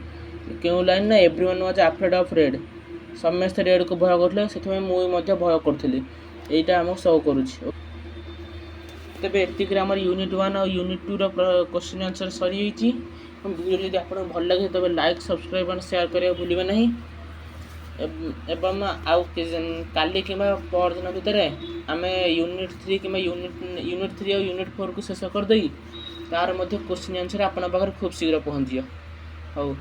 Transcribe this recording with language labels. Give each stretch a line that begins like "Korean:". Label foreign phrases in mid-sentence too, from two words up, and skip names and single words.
Odia: କେଉଁ ଲାଇନ୍ ନା
English: everyone was afraid of Red,
Odia: ସମସ୍ତେ ରେଡ୍କୁ ଭୟ କରୁଥିଲେ ସେଥିପାଇଁ ମୁଁ ମଧ୍ୟ ଭୟ କରୁଥିଲି। ଏଇଟା ଆମକୁ ସୋ କରୁଛି। ତେବେ ଏତିକିରେ ଆମର ୟୁନିଟ୍ 1 ଆଉ ୟୁନିଟ୍ 2ର
English: question answer
Odia: ସରିଯାଇଛି। ଭିଡ଼ିଓ ଯଦି ଆପଣଙ୍କୁ ଭଲ ଲାଗେ ତେବେ
English: like, subscribe and share
Odia: କରିବାକୁ ଭୁଲିବେ ନାହିଁ। ଏବଂ ଆଉ କାଲି କିମ୍ବା ପରଦିନ ଭିତରେ ଆମେ ୟୁନିଟ୍ 3 କିମ୍ବା ୟୁନିଟ୍ 3 ଆଉ ୟୁନିଟ୍ 4କୁ ଶେଷ କରିଦେଇ ତାର ମଧ୍ୟ
English: question answer
Odia: ଆପଣଙ୍କ ପାଖରେ ଖୁବ୍ ଶୀଘ୍ର ପହଞ୍ଚିବ।